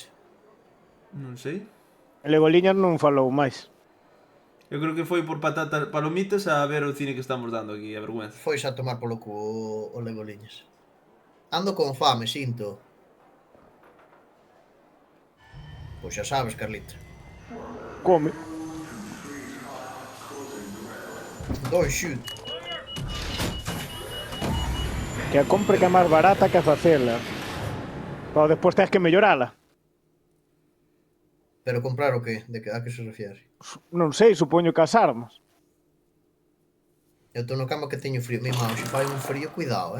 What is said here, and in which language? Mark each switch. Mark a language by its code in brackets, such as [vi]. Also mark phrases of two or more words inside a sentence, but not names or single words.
[gl] Non sei. E Legoliñas non falou máis. Eu creo que foi por patatas palomitas a ver o cine que estamos dando aquí, a vergüenza. Foise a tomar polo cu o Legoliñas. Ando con fame, sinto. Pois xa sabes, Carlita. Come. [en] Don't shoot. [gl] Que a compre que é máis barata que a facela. Pero despois tens que mellorala. Pero comprar o qué? A que se refiere? Non sei, supoño que as armas. Eu estou no cama que teño frío. Mi irmão, se fai un frío, cuidado,